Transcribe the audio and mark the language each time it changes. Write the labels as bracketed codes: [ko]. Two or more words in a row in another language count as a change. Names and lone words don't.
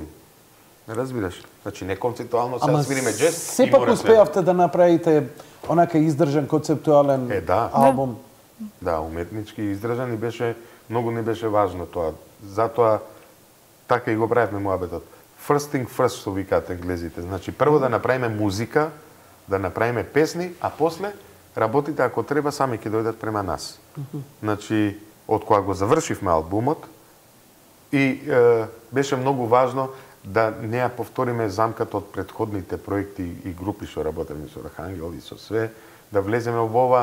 [mk] Не разбираш? Значи не концептуално сега свириме джез. Сепак успеавте да направите онака издржан концептуален албум. Да, уметнички издржан и беше многу не беше важно тоа. Затоа така и го правевме муабетот. [en] First thing first, [mk] што викаат енглезите. Значи прво да направиме музика, да направиме песни, а после работите ако треба сами ќе дојдат према нас. Значи од кога го завршивме албумот и беше многу важно да не ја повториме замката од претходните проекти и групи што работевме со Архангел и со све, да влеземе во ова.